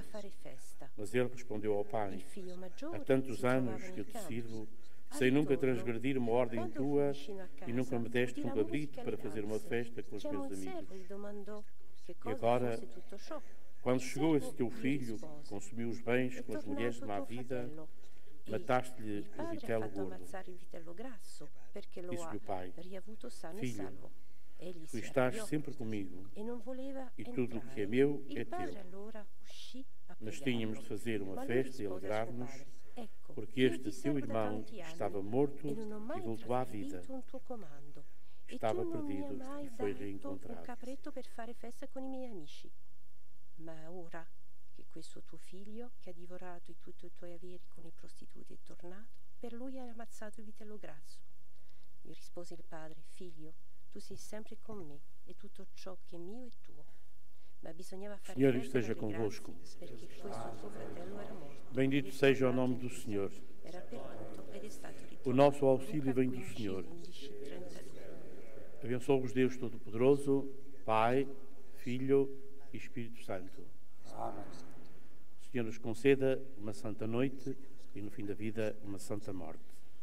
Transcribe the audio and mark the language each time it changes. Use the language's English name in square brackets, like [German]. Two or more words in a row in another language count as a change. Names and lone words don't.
[Portuguese] Mas ele respondeu ao pai: Há tantos anos que eu te sirvo, sem nunca transgredir uma ordem tua, e nunca me deste um cabrito para fazer uma festa com os meus amigos. E agora, quando chegou esse teu filho, consumiu os bens com as mulheres de má vida Mataste-lhe o vitelo gordo. [Italian] ammazzare il vitello grasso perché lo ha riavuto sano e salvo. Egli [Portuguese] tu [Italian] si [Portuguese] estás [Italian] arrabbiò [Portuguese] sempre comigo [Italian] e non voleva [Portuguese] e tudo o [Italian] entrare. [Portuguese] que é meu [Italian] Il [Portuguese] é [Italian] padre [Portuguese] teu. [Italian] allora uscì a [Portuguese] Nós [Italian] pregarlo. [Portuguese] tínhamos de fazer uma [Italian] Ma lui [Portuguese] festa e [Italian] rispose a suo [Portuguese] alegrar-nos, [Italian] padre, ecco, [Portuguese] porque [Italian] io [Portuguese] este [Italian] ti [Portuguese] teu [Italian] servo da [Portuguese] irmão [Italian] tanti anni [Portuguese] estava morto [Italian] e non ho mai [Portuguese] e voltou à vida. [Italian] trasgredito un tuo comando. E [Portuguese] Estava [Italian] tu non mi hai [Portuguese] perdido [Italian] mai [Portuguese] e foi [Italian] dato [Portuguese] reencontrado. [Italian] un capretto per fare festa con i miei amici. Ma ora che questo tuo figlio, che ha divorato tutti i tuoi averi con i prostituti, è tornato, per lui hai ammazzato il vitello grasso. Gli rispose il padre, figlio, tu sei sempre con me e tutto ciò che è mio è tuo. Ma bisognava fare [Portuguese] Signore [Italian] festa [Portuguese] esteja [Italian] dalle [Portuguese] convosco. [Italian] grazie, perché questo tuo fratello era morto. [Portuguese] Bendito seja o nome do Senhor. [Italian] Era perduto ed è stato ritrovato. [Portuguese] O nosso auxílio vem do Senhor. 11:32. Abençoe-vos Deus Todo-Poderoso, Pai, Filho e Espírito Santo. Amém. O Senhor nos conceda uma santa noite e no fim da vida uma santa morte.